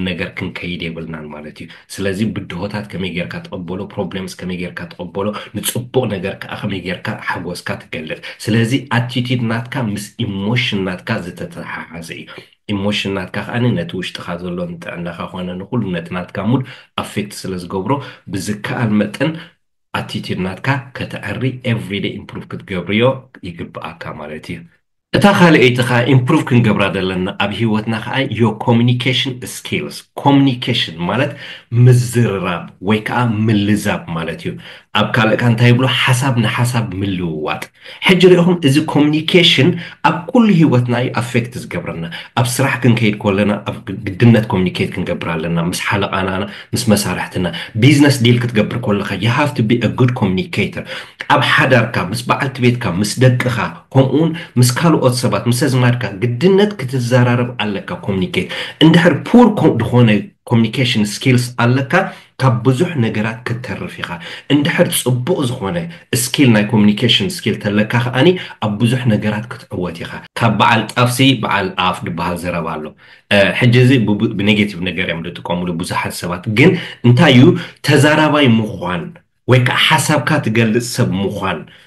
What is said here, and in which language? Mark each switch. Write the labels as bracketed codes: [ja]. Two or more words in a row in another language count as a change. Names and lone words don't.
[ti] ነገር ክንከይድ የብልናን ማለት እዩ ስለዚ ብድሆታት ከመይ ጌርካ ተቐበሎ ፕሮብሌምስ ከመይ ጌርካ ተቐበሎ ንፅቡቅ ነገር ከዓ ከመይ ጌርካ ሓጎስካ ትገልፅ ስለዚ ኣቲቲድ ናትካ ምስ ኢሞሽን ናትካ ዝተተሓሓዘ እዩ ኢሞሽን ናትካ ከዓኒ ነቲ ውሽጥኻ ዘሎ ንጥዕናኻ ኮነ ንኩሉ ነቲ ናትካ [en] mood affect [ti] ስለ ዝገብሮ ብዝከኣል መጠን attitude ናትካ ከተዕሪ [en] everyday improve [ti] ክትገብርዮ ይግብኣካ ማለት እዩ እታ ካልአይቲ ከዓ ኢምፕሩቭ ክንገብራ ዘለና ኣብ ሂወትና ከዓ [en] your communication skills communication [ti] ማለት ምዝርራብ ወይ ከዓ ምልዛብ ማለት እዩ ኣብ ካልእካ እንታይ ይብሎ ሓሳብ ንሓሳብ ምልውዋጥ ሕጂ ሪኢኹም እዚ ኮሚኒኬሽን ኣብ ኩሉ ሂወትና እዩ ኣፌክት ዝገብረና ኣብ ስራሕ ክንከይድ ከለና ኣብ ግድነት ኮሚኒኬት ክንገብር ኣለና ምስ ሓለቓና ምስ መሳርሕትና [en] business deal [ti] ክትገብር ከለካ [en] you have to be a good communicator [ti] ኣብ ሓዳርካ ምስ በዓልቲ ቤትካ ምስ ደቅኻ ከምኡውን ምስ ካልኦት ሰባት ምስ ኣዝማድካ ግድነት ክትዘራረብ ኣለካ ኮሚኒኬት እንድሕር ፑር ዝኾነ [en] communication skills [ti] ኣለካ ካብ ብዙሕ ነገራት ክትተርፍ ኢኻ እንድሕር ፅቡቅ ዝኾነ ስኪል ናይ ኮሚኒኬሽን ስኪል ተለካ ከዓኒ ኣብ ብዙሕ ነገራት ክትዕወት ኢኻ ካብ በዓል ጣፍሲ በዓል ኣፍ ድበሃል ዘረባ ኣሎ ሕጂ እዚ ብኔጌቲቭ ነገር እዮም ዝጥቀምሉ ብዙሓት ሰባት ግን እንታይ እዩ ተዛራባይ ምዃን ወይ ከዓ ሓሳብካ ትገልጽ ሰብ ምዃን